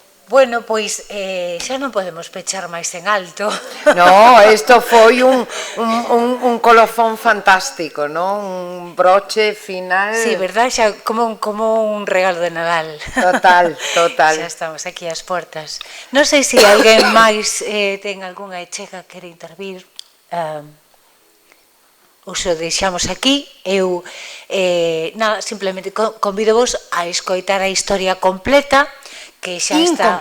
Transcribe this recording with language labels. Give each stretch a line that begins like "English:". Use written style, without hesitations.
Galician: Bueno, pois xa non podemos pechar máis en alto. No, isto foi un colofón fantástico, non? Un broche final...
Spanish: Sí, verdad?
Galician: Xa como un regalo de Nadal. Total, total. Xa estamos aquí ás portas. Non sei se alguén máis ten algunha achega que quere intervir. Os o deixamos aquí. Eu, nada, simplemente convido vos a escoitar a historia completa, que xa está...